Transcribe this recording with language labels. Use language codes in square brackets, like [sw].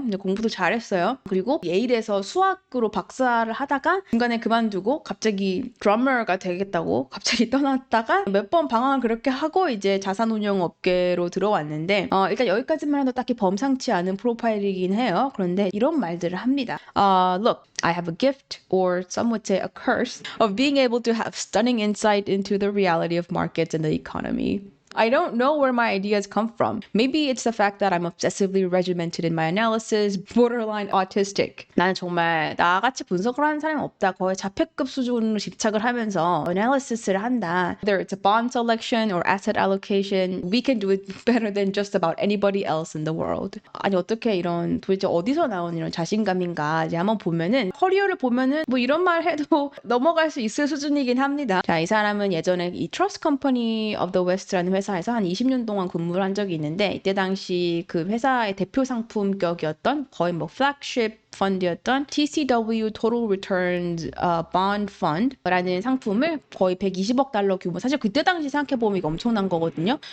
[ko] 근데 공부도 잘했어요. 그리고 예일에서 수학으로 박사를 하다가 중간에 그만두고 갑자기 드러머가 되겠다고 갑자기 떠났다가 몇 번 방황을 그렇게 하고 이제 자산운용 업계로 들어왔는데 일단 여기까지만 해도 딱히 범상치 않은 프로파일이긴 해요. 그런데 이런 말들을 합니다. [en] Look, I have a gift, or some would say a curse, of being able to have stunning insight into the reality of markets and the economy. I don't know where my ideas come from. Maybe it's the fact that I'm obsessively regimented in my analysis, borderline autistic. [ko] 나는 정말 나같이 분석을 하는 사람이 없다. 거의 자폐급 수준으로 집착을 하면서 analysis를 한다. [en] Whether it's a bond selection or asset allocation, we can do it better than just about anybody else in the world. [ko] 아니 어떻게 이런 도대체 어디서 나온 이런 자신감인가 이제 한번 보면은 커리어를 보면은 뭐 이런 말 해도 넘어갈 수 있을 수준이긴 합니다. 자, 이 사람은 예전에 이 Trust Company of the West라는 회사 회사에서 한 20년 동안 근무를 한 적이 있는데 이때 당시 그 회사의 대표 상품격이었던 거의 뭐 flagship 펀드였던 TCW Total Returns Bond Fund라는 상품을 거의 120억 달러 규모, 사실 그때 당시 생각해보면 이거 엄청난 거거든요.